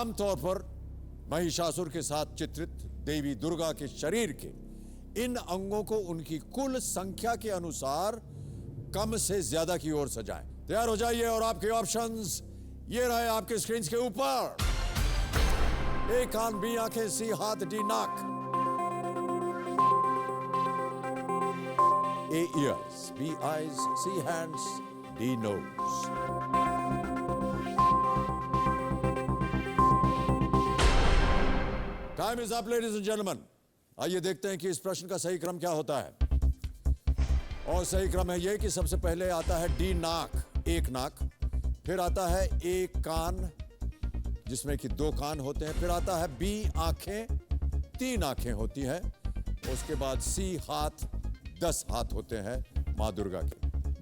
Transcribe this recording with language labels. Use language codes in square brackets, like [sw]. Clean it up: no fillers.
[hi] आमतौर पर महिषासुर के साथ चित्रित देवी दुर्गा के शरीर के इन अंगों को उनकी कुल संख्या के अनुसार कम से ज्यादा की ओर सजाएं। तैयार हो जाइए और आपके ऑप्शंस ये रहे आपके स्क्रीन के ऊपर। ए कान, बी आंखें, सी हाथ, डी नाक। [en] A ears, B eyes, C hands, D nose. Time is up, ladies and gentlemen. [hi] आइए देखते हैं कि इस प्रश्न का सही क्रम क्या होता है। और सही क्रम है यह कि सबसे पहले आता है डी नाक, 1 नाक, फिर आता है ए कान जिसमें कि 2 कान होते हैं, फिर आता है बी आंखें, 3 आंखें होती हैं, उसके बाद सी हाथ, 10 हाथ होते हैं मां दुर्गा के।